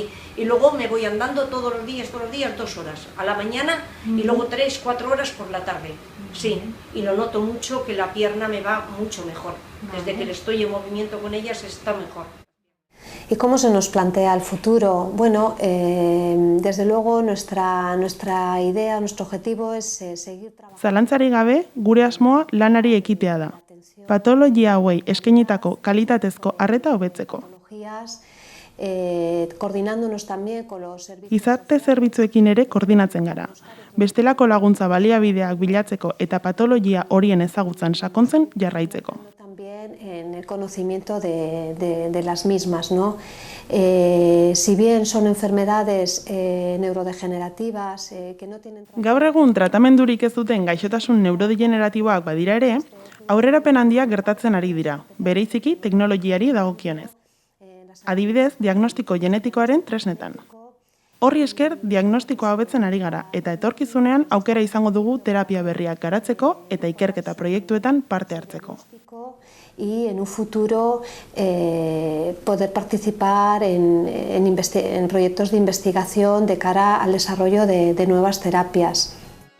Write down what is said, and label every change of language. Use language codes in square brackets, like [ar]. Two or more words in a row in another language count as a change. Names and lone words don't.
[es] Y luego me voy andando todos los días, 2 horas, a la mañana y luego 3, 4 horas por la tarde. Sí, y lo noto mucho que la pierna me va mucho mejor. Desde que estoy en movimiento con ella se está mejor. ¿Y cómo se nos plantea el futuro? Bueno, desde luego nuestra idea, nuestro objetivo es seguir trabajando. [eu] Zalantzarik gabe, gure asmoa lanari ekitea da. Patologia hauei eskainitako kalitatezko arreta hobetzeko. [es] Coordinándonos también con los servicios. [eu] Gizarte zerbitzuekin ere koordinatzen gara. Bestelako laguntza baliabideak bilatzeko eta patologia horien ezagutzan sakontzen jarraitzeko. [es] También en el conocimiento de las mismas, ¿no? Si bien son enfermedades neurodegenerativas que no tienen... [eu] Gaur egun tratamendurik ez duten gaixotasun neurodegeneratiboak badira ere, aurrerapen handiak gertatzen ari dira, bereiziki teknologiari dagokionez. Adibidez, diagnostiko genetikoaren tresnetan. Horri esker, diagnostikoa hobetzen ari gara, eta etorkizunean aukera izango dugu terapia berriak garatzeko eta ikerketa proiektuetan parte hartzeko. [es] Y en un futuro poder participar en proyectos de investigación de cara al desarrollo de nuevas terapias.